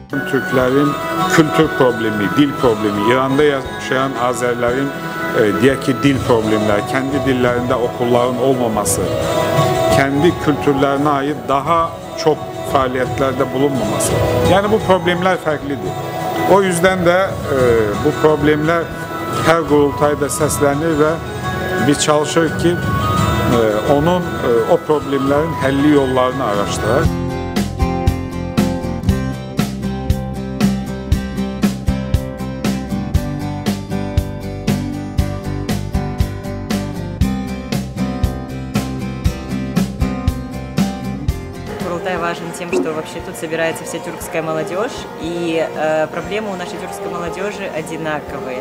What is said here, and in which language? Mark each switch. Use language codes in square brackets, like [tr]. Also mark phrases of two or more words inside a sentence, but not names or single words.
[tr] Türklerin kültür problemi, dil problemi, İran'da yaşayan Azerilerin diğer ki dil problemleri, kendi dillerinde okulların olmaması, kendi kültürlerine ait daha çok faaliyetlerde bulunmaması. Yani bu problemler farklıdır. O yüzden de bu problemler her kurultayda seslenir ve biz çalışır ki o problemlerin helli yollarını araştırır. [ru] Курултай важен тем, что вообще тут собирается вся тюркская молодежь, и проблемы у нашей тюркской молодежи одинаковые.